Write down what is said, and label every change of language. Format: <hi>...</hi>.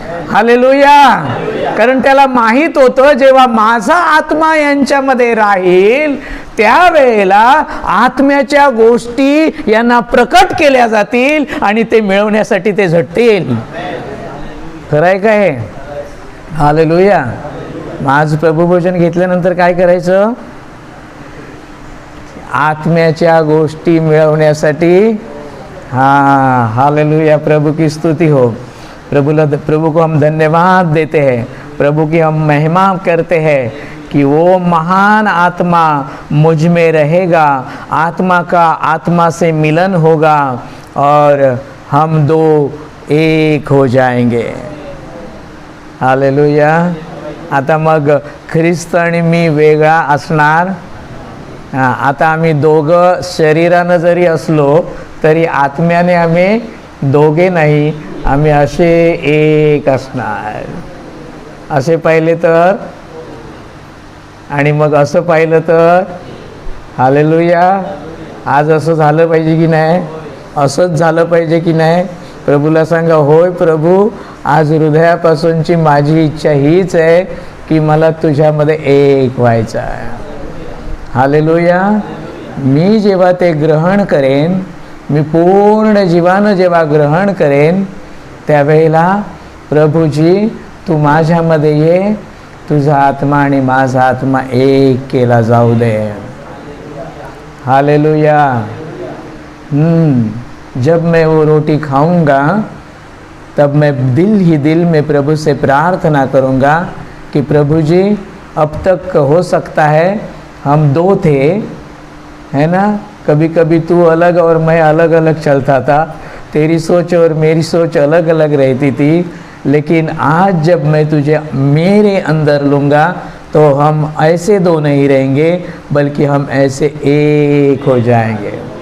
<mr>Hallelujah. कारण त्याला माहित होतं जेव्हा माझा आत्मा यांच्यामध्ये राहील त्यावेळेला आत्म्याच्या गोष्टी यांना प्रकट केल्या जातील आणि ते मिळवण्यासाठी ते झटतील. खरंय काय? हालेलुया. आज प्रभुभोजन घेतल्यानंतर काय करायचं? आत्म्याच्या गोष्टी मिळवण्यासाठी.</mr> <hi>हालेलुया. प्रभु की स्तुति हो. प्रभु को हम धन्यवाद देते हैं, प्रभु की हम महिमा करते हैं कि वो महान आत्मा मुझ में रहेगा, आत्मा का आत्मा से मिलन होगा और हम दो एक हो जाएंगे. हालेलुया.</hi> <mr>आता मग ख्रिस्त आणि मी वेगळा असणार. आता आम्ही दोघं शरीरानं जरी असलो तरी आत्म्याने आम्ही दोघे नाही, आम्ही असे एक असणार. असे पाहिले तर, आणि मग असं पाहिलं तर. हालेलुया. आज असं झालं पाहिजे की नाही? असंच झालं पाहिजे की नाही? प्रभूला सांगा, होय प्रभू, आज हृदयापासूनची माझी इच्छा हीच आहे की मला तुझ्यामध्ये एक व्हायचं आहे. हालेलुया. मी जेव्हा ते ग्रहण करेन, मी पूर्ण जीवानं जेव्हा ग्रहण करेन त्यावेळेला प्रभूजी तू माझ्यामध्ये ये, तुझा आत्मा आणि माझा आत्मा एक केला जाऊ दे. हालेलुया.</mr> <hi>जब मैं वो रोटी खाऊंगा तब मैं दिल ही दिल में प्रभु से प्रार्थना करूंगा कि प्रभु जी अब तक हो सकता है हम दो थे, है ना, कभी कभी तू अलग और मैं अलग अलग चलता था, तेरी सोच और मेरी सोच अलग अलग रहती थी, लेकिन आज जब मैं तुझे मेरे अंदर लूँगा तो हम ऐसे दो नहीं रहेंगे बल्कि हम ऐसे एक हो जाएंगे.</hi>